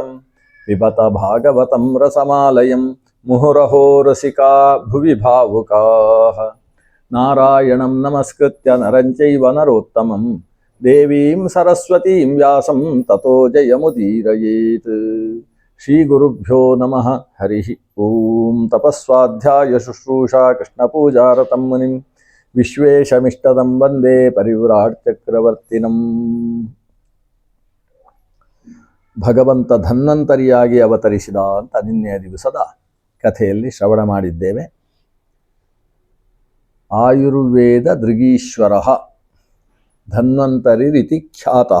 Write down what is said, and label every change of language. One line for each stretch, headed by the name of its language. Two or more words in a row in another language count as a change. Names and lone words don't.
Sanskrit: पिबत भागवतं रसमालयं मुहुरहो रसिका भुवि भावुकाः नारायणं नमस्कृत्य नरं चैव नरोत्तमं देवीं सरस्वतीं व्यासं ततो जयमुदीरयेत् श्रीगुरुभ्यो नमः हरिः ॐ तपस्वाध्याय शुश्रूषा कृष्णपूजारतं मुनिं ವಿಶ್ವೇಶಮಿಷ್ಟದಂ ವಂದೇ ಪರಿವ್ರಾಟ್ ಚಕ್ರವರ್ತಿನಂ.
Kannada: ಭಗವಂತ ಧನ್ವಂತರಿಯಾಗಿ ಅವತರಿಸಿದ ಅಂತ ನಿನ್ನೆಯ ದಿವಸದ ಕಥೆಯಲ್ಲಿ ಶ್ರವಣ ಮಾಡಿದ್ದೇವೆ.
Sanskrit: ಆಯುರ್ವೇದ ದೃಗೀಶ್ವರ ಧನ್ವಂತರಿ ರೀತಿ ಖ್ಯಾತಃ.